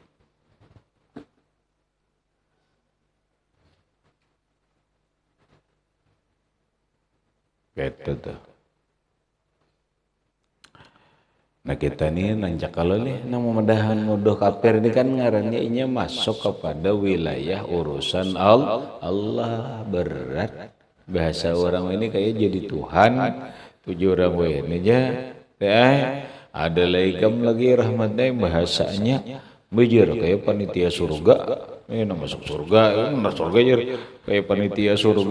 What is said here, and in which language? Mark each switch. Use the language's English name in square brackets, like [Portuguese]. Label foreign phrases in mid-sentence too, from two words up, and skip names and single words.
[Indonesian] Gitu tuh. [Banjar] Nah kita nih nanjak kalau nih nang memedahan mudah kafir ini kan ngarannya inya masuk kepada wilayah urusan Allah, [Indonesian] berat. Bahasa orang ini kayak jadi Tuhan, tujuh orang ini aja. [Banjar] Ada lagi rahmatnya bahasanya bujur kayak panitia surga. [Indonesian] Ini masuk surga, masuk surga aja kayak panitia surga.